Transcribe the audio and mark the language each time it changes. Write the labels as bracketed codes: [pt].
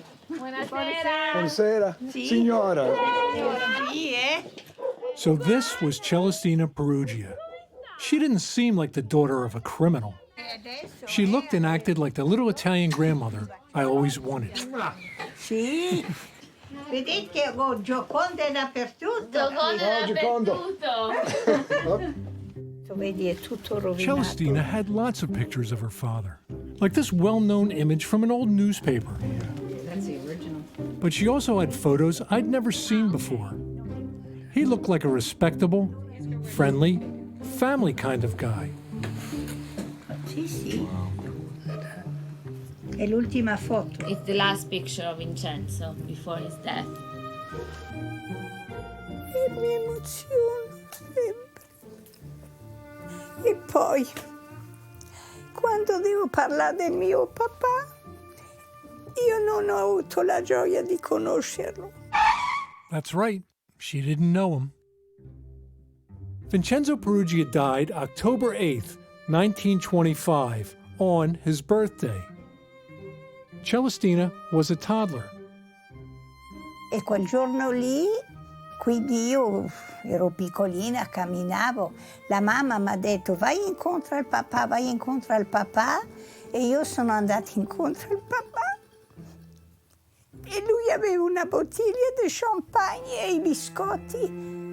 [it] Buonasera. Buonasera. Signora. [en] So this was Celestina Peruggia. She didn't seem like the daughter of a criminal. She looked and acted like the little Italian grandmother I always wanted. [it] Sì. Vedete che ho Gioconda dappertutto. Vedi, è tutto rovinato. [en] Celestina had lots of pictures of her father, like this well-known image from an old newspaper. That's the original. But she also had photos I'd never seen before. He looked like a respectable, friendly, family kind of guy. [it] Sì, sì. È l'ultima foto. [en] It's the last picture of Vincenzo before his death. [it] E mi emoziono sempre. E poi, quando devo parlare del mio papà, io non ho avuto la gioia di conoscerlo. [en] That's right, she didn't know him. Vincenzo Peruggia died October 8th, 1925, on his birthday. Celestina was a toddler. [it] E quel giorno lì, quindi io ero piccolina, camminavo, la mamma mi ha detto vai incontro al papà, E io sono andata incontro al papà e lui aveva una bottiglia di champagne e i biscotti.